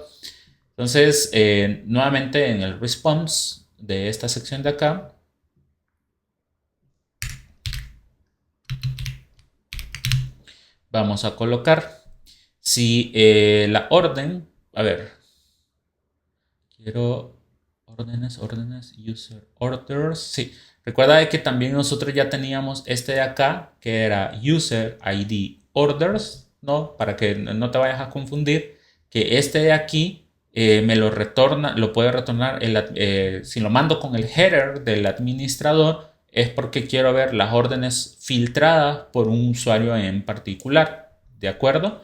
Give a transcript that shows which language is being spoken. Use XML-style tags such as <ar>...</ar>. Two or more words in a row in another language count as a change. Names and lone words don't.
<es>Entonces, nuevamente en el response de esta sección de acá, vamos a colocar si la orden, a ver, quiero órdenes,</es> <en>user orders,</en> <es>sí. Recuerda que también nosotros ya teníamos este de acá, que era</es> <en>user ID orders,</en> <es>¿no? Para que no te vayas a confundir, que este de aquí me lo retorna, lo puede retornar, si lo mando con el header del administrador, es porque quiero ver las órdenes filtradas por un usuario en particular, ¿de acuerdo?</es>